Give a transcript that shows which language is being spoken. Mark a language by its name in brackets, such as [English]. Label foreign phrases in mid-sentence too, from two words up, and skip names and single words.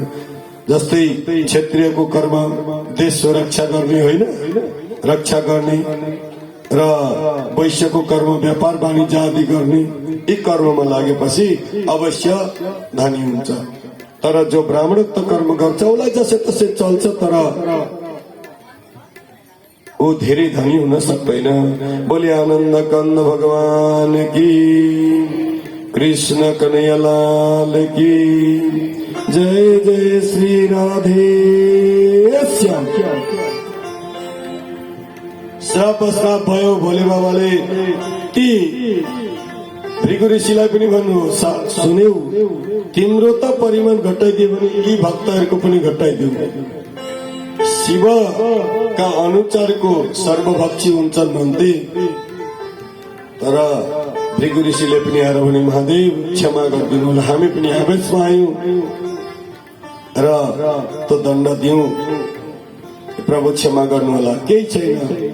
[Nepali] जस्तै क्षत्रियको कर्म देश सुरक्षा गर्ने, होइन, रक्षा गर्ने, र वैश्यको कर्म व्यापार वाणिज्य आदि गर्ने। यी कर्ममा लागेपछि अवश्य धनी हुन्छ। तर जो ब्राह्मणत्व कर्म गर्छ उसलाई जसै तसै चल्छ, तर ऊ धेरै धनी हुन सक्दैन। [Hindi] बोले आनन्द कंद भगवान की, कृष्ण कन्हैया लाल की जय। जय श्री राधे श्याम। [Nepali] श्राप भयो भोले बाबाले ती भृगु ऋषिलाई पनि भन्नु, सुन्यौ, तिम्रो त परिमाण घटाइदियो भने यी भक्तहरूको पनि घटाइदियो। शिवका अनुचारको सर्वभक्षी हुन्छन् भन्थे, तर भृगु ऋषिले पनि आएर भने महादेव क्षमा गरिदिनु होला, हामी पनि आवेशमा आयौं र त्यो दण्ड दियौं, प्रभु क्षमा गर्नु होला, केही छैन।